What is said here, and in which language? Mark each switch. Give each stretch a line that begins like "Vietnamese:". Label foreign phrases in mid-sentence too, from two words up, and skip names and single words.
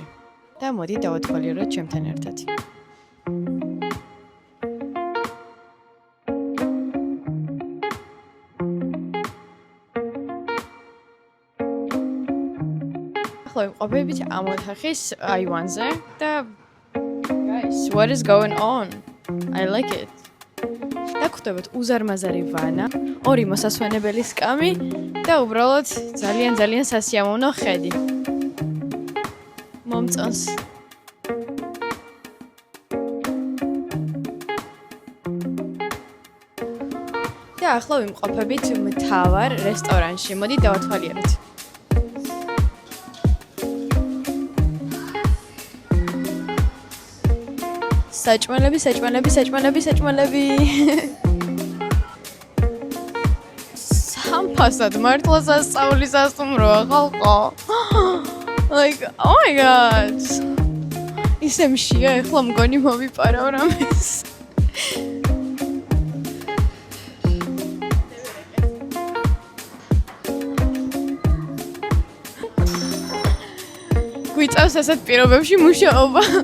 Georgian: და მოდით დავათვალიეროთ ჩემთან ერთად. ყოფებით ამ ოთახის აივანზე და
English: guys, what is going on? I like it.
Georgian: და გვხვდებათ უზარმაზარი ვანა, ორი მოსასვენებელი სკამი და უბრალოდ ძალიან სასიამოვნო ხედი. მომწონს. და ახლა ვიმყოფებით მთავარ რესტორანში. მოდით დავათვალიეროთ. საჭმელები. სამფასად მართლა სასწაულის სასტუმროა ხალხო.
English: Like, oh my god.
Georgian: ისე მშია, ეხლა მგონი მოვიპარავ რამეს. გვიწევს ასეთ პირობებში მუშაობა.